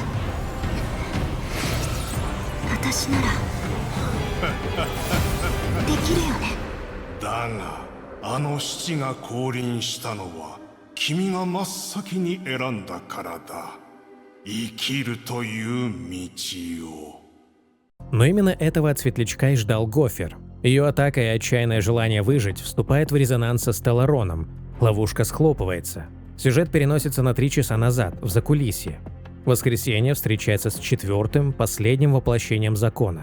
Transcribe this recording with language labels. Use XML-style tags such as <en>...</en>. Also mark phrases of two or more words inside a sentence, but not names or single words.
<ja>私ならできるよね。だがあの七が降臨したのは君が真っ先に選んだからだ。生きるという道を。</ja> <ru>Но именно этого от Светлячка и ждал Гофер. Ее атака и отчаянное желание выжить вступает в резонанс со Стеллароном. Ловушка схлопывается. Сюжет переносится на 3 часа назад, в закулисье. Воскресенье встречается с 4-м, последним воплощением закона.</ru>